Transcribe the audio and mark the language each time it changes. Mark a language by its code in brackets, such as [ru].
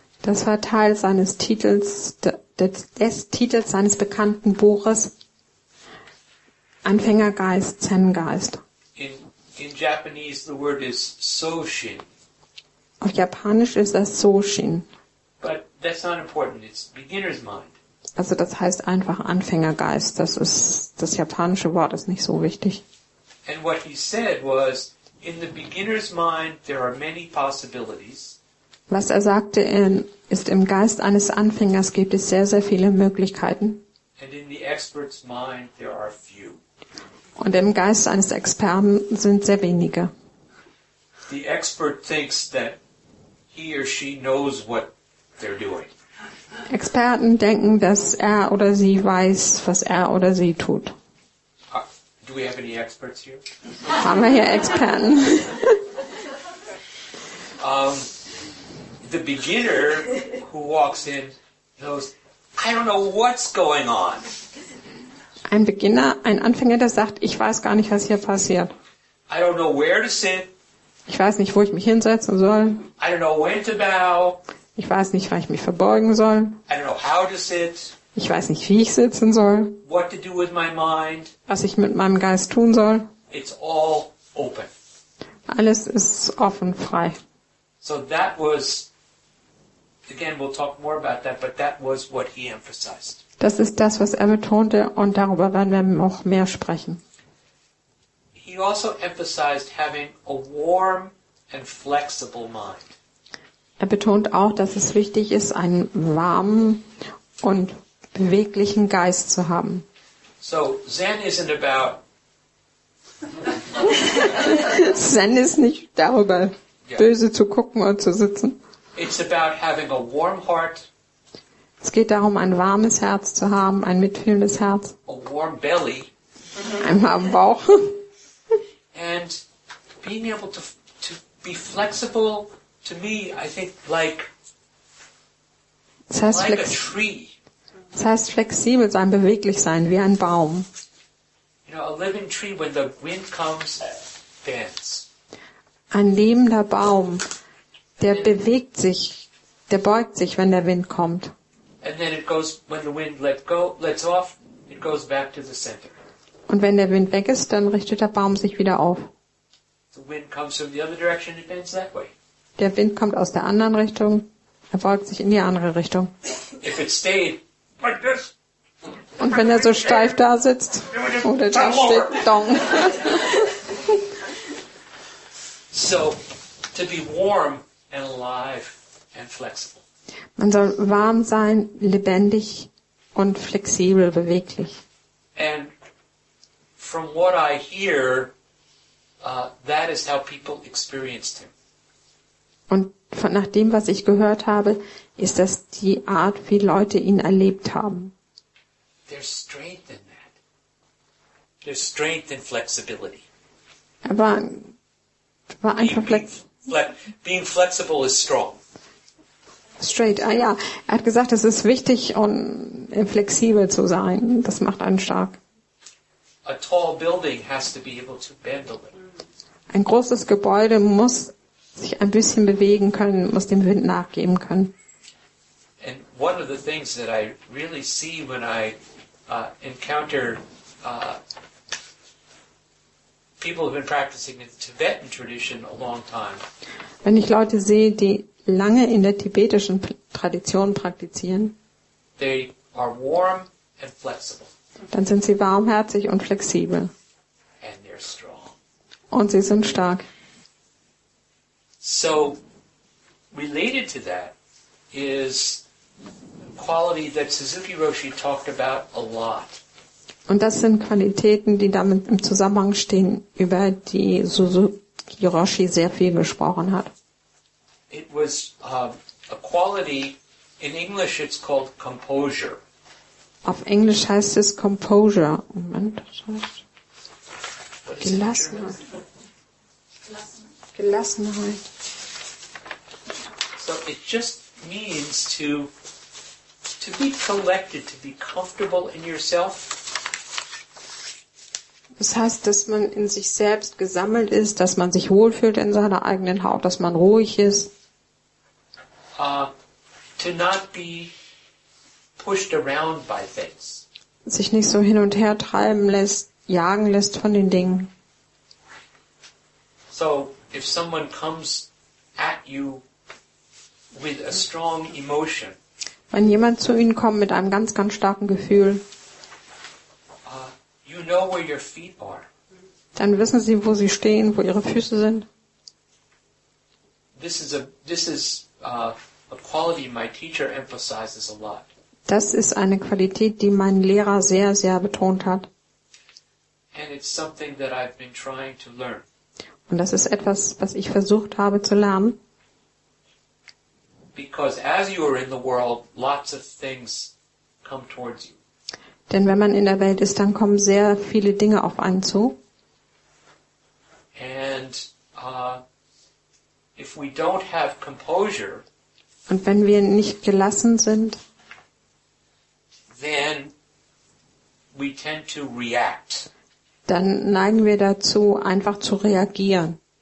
[de] Das war Teil seines Titels, des Titels seines bekannten Buches Anfängergeist, Zen-Geist. [en] In Japanese, the word is Soshin. [de] Auf Japanisch ist das Soshin. [en] But that's not important. It's beginner's mind. [de] Also das heißt einfach Anfängergeist. Das japanische Wort ist nicht so wichtig. [en] And what he said was, in the beginner's mind, there are many possibilities. [de] Was er sagte, ist im Geist eines Anfängers gibt es sehr, sehr viele Möglichkeiten. [en] And in the expert's mind, there are few. [de] Und im Geist eines Experten sind sehr wenige. [en] The expert thinks that he or she knows what they're doing. [de] Experten denken, dass er oder sie weiß, was er oder sie tut. [en] Do we have any experts here? [de] Haben wir hier Experten? [en] The beginner who walks in knows, I don't know what's going on. [de] Ein Beginner, ein Anfänger, der sagt, ich weiß gar nicht, was hier passiert. [en] I don't know where to sit. [de] Ich weiß nicht, wo ich mich hinsetzen soll. [en] I don't know when to bow. [de] Ich weiß nicht, wann ich mich verbeugen soll. [en] I don't know how to sit. [de] Ich weiß nicht, wie ich sitzen soll. [en] What to do with my mind. [de] Was ich mit meinem Geist tun soll. [en] It's all open. [de] Alles ist offen, frei. [en] So that was, again, we'll talk more about that, but that was what he emphasized. [de] Das ist das, was er betonte, und darüber werden wir noch mehr sprechen. [en] He also emphasized having a warm and flexible mind. [de] Er betont auch, dass es wichtig ist, einen warmen und beweglichen Geist zu haben. [en] So Zen isn't about [de] Zen ist nicht darüber, böse zu gucken und zu sitzen. [en] it's about having a warm heart, [de] Es geht darum, ein warmes Herz zu haben, ein mitfühlendes Herz, [en] a warm belly, [de] einen warmen Bauch [en] and being able to be flexible. To me, I think like [de] das heißt, [en] a tree. [de] das heißt flexibel sein, beweglich sein, wie ein Baum. [en] You know, a living tree, when the wind comes, bends. [de] Ein lebender Baum, der bewegt sich, der beugt sich, wenn der Wind kommt. [en] And then it goes, when the wind lets off, it goes back to the center. [de] Und wenn der Wind weg ist, dann richtet der Baum sich wieder auf. [en] The wind comes from the other direction, it bends that way. [de] Der Wind kommt aus der anderen Richtung, er beugt sich in die andere Richtung. [en] If it stayed like this, [de] Und wenn er so steif da sitzt, oder da steht, dong. [en] so to be warm and alive and flexible. [de] Man soll warm sein, lebendig und flexibel, beweglich. [en] And from what I hear, that is how people experienced him. [de] Und nach dem, was ich gehört habe, ist das die Art, wie Leute ihn erlebt haben. [en] There's strength in that. There's strength in flexibility. [de] Er war einfach [en] Being flexible is strong. straight. [de] Ja, er hat gesagt, es ist wichtig, um flexibel zu sein. Das macht einen stark. [en] A tall building has to be able to bend a little. [de] Ein großes Gebäude muss sich ein bisschen bewegen können, muss dem Wind nachgeben können. [en] And one of the things that I really see when I encounter people who've been practicing in the Tibetan tradition a long time, [de] Wenn ich Leute sehe, die lange in der tibetischen Tradition praktizieren, [en] they are warm and flexible, [de] dann sind sie warmherzig und flexibel. [en] and they're strong. [de] Und sie sind stark. [en] So, related to that is a quality that Suzuki Roshi talked about a lot. [de] Und das sind Qualitäten, die damit im Zusammenhang stehen, über die Suzuki Roshi sehr viel gesprochen hat. [en] It was a quality, in English it's called composure. [de] Auf Englisch heißt es Composure. Moment, das heißt [en] What is it in [de] Gelassenheit. [en] German? [de] Gelassenheit. [en] So it just means to be collected, to be comfortable in yourself. [de] Das heißt, dass man in sich selbst gesammelt ist, dass man sich wohlfühlt in seiner eigenen Haut, dass man ruhig ist. [en] To not be pushed around by things. [de] Sich nicht so hin und her treiben lässt, jagen lässt von den Dingen. [en] So if someone comes at you with a strong emotion, [de] Wenn jemand zu Ihnen kommt mit einem ganz, ganz starken Gefühl, [en] you know where your feet are. [de] dann wissen Sie, wo Sie stehen, wo Ihre Füße sind. [en] This is a quality my teacher emphasizes a lot. [de] Das ist eine Qualität, die mein Lehrer sehr, sehr betont hat. [en] And it's something that I've been trying to learn. [de] Und das ist etwas, was ich versucht habe zu lernen. [en] Because as you are in the world, lots of things come towards you. [de] Denn wenn man in der Welt ist, dann kommen sehr viele Dinge auf einen zu. [en] And if we don't have composure, [de] Und wenn wir nicht gelassen sind, [en] then we tend to react. [de] dann neigen wir dazu, einfach zu reagieren.